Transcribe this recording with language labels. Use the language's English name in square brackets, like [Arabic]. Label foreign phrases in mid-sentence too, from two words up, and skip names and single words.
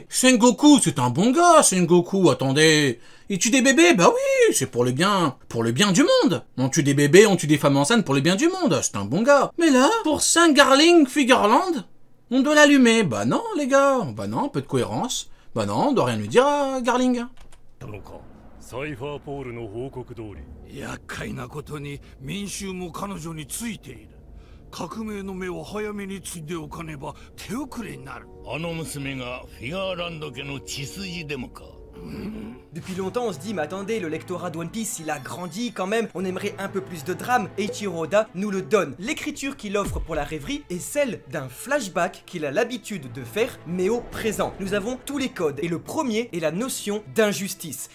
[French] Sengoku, c'est un bon gars, Sengoku, attendez. Il tue des bébés? Bah oui, c'est pour le bien du monde. On tue des bébés, on tue des femmes enceintes pour le bien du monde, c'est un bon gars. Mais là, pour Saint Garling Figureland, on doit l'allumer. Bah non, les gars, bah non, un peu de cohérence. Bah non, on doit rien lui dire à Garling. [Japanese] サイファーポールの報告通り厄介なことに民衆も彼女についている革命の目を早めについておかねば手遅れになるあの娘がフィガーランド家の血筋でもか [French] Depuis longtemps on se dit mais attendez, le lectorat de One Piece il a grandi quand même, on aimerait un peu plus de drame, et Eiichiro Oda nous le donne. L'écriture qu'il offre pour la rêverie est celle d'un flashback qu'il a l'habitude de faire mais au présent. Nous avons tous les codes et le premier est la notion d'injustice.